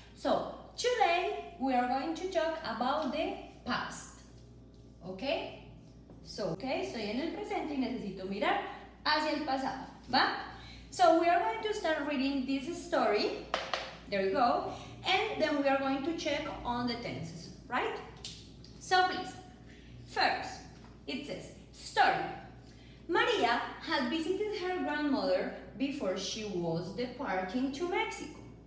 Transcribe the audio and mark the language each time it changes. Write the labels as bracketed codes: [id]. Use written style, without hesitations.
[en] So, today we are going to talk about the past. Okay? [es] So, estoy en el presente y necesito mirar hacia el pasado. ¿Va? [en] So, we are going to start reading this story. There you go. And then we are going to check on the tenses, right? So, please. First, it says, story. Maria had visited her grandmother before she was departing to Mexico.